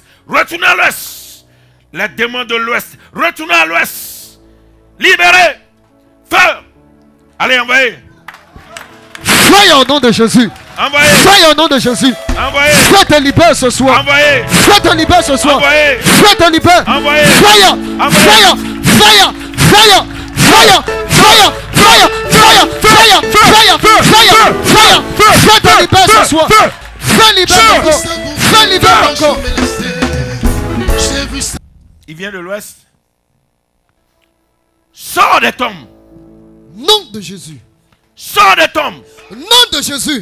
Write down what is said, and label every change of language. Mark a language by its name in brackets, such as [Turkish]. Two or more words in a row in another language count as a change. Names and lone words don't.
[French] Retournez à l'ouest. Les démons de l'ouest. Retournez à l'ouest. Libérez. Feu. Allez, envoyez. Feu au nom de Jésus. Envoyez. Feu au nom de Jésus. Envoyez. Feu te libère ce soir. Envoyez. Feu te libère ce soir. Envoyez. Feu te libère. Envoyez. Fire. Envoyez. [English] Fire. Fire. Fire. Fire. Fire. Fire. Fire. Fire. Fire. Fire. Fire. [French] Feu te libère ce soir. Feu libère encore. Feu libère encore. Il vient de l'ouest. Sors des tombes. Nom de Jésus. Sors des tombes. Au nom de Jésus.